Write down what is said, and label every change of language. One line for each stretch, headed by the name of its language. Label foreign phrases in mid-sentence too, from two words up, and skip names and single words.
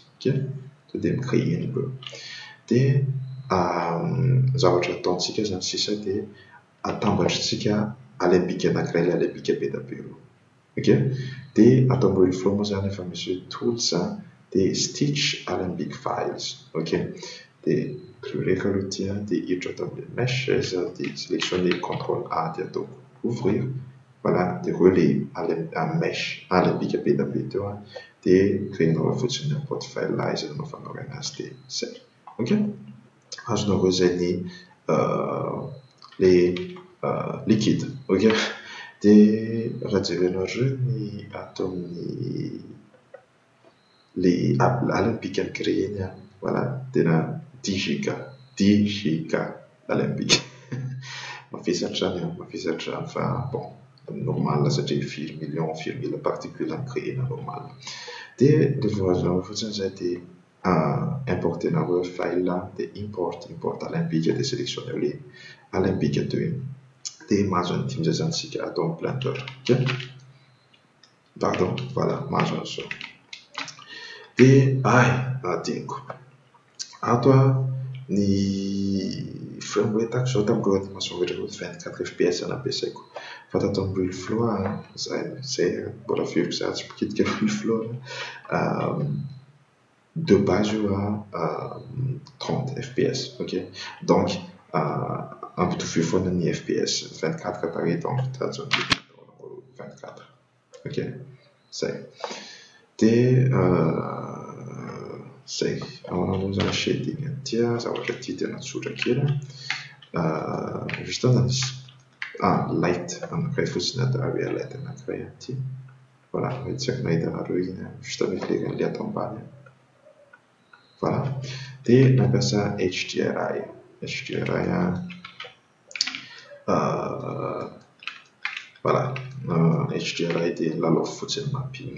Malagasy: Ok, de micréer ny be de zavatra ataontsika zany sisa de atambatritsika alembika anankiray alembika be da be roa. Ok, de atao ambony flow moa zany efa misy tools de
English: stitch alembic files.
Malagasy: Ok, de reka aloha tia de hiditra atao amle meshes de sélectionner CTRL A de atao ouvrir. Voilà, de relais mesh alembika be da be teo de créenao fotsiny n'importe file là izy anao fanao azy de zay. Ok, azonareo zay ny
French: les liquides.
Malagasy: Ok, de raha jerenareo ny atao amin'ny les alembic créer iny voilà tena 10 giga alembic mafisatra fa
French: bon normal
Malagasy: satria
French: 4 millions particules créer normal
Malagasy: de revoazonareo fotsiny zay de importer nareo file là de
English: import alembic
Malagasy: de
French: sélectionner les alembic
Malagasy: de mahazo ny dimy zay zany sika atao Blender. Ok, pardon, voilà mahazo an'izao de adiniko ato ny
English: frame rate
Malagasy: ako zao tamin'ireo animation rehetra 24 fps nampiasaiko fa tato amin'ny will flow zay mbola firy za tsy mpikitika will flow
French: de base
Malagasy: io 30 fps. Ok, donc ampitovy foana ny fps 24 par donc tato 24. Ok, zay de zay amanao zany shading tia zavatra ty tena tsotra kely juste anisy light anankiray fotsiny
English: area light
Malagasy: anankiray ty voilà tsy haiko nahita nareo iny juste ameflery an'le ato ambany voilà de mampiasa HDRI voilà HDRI de lalao fotsiny mapping.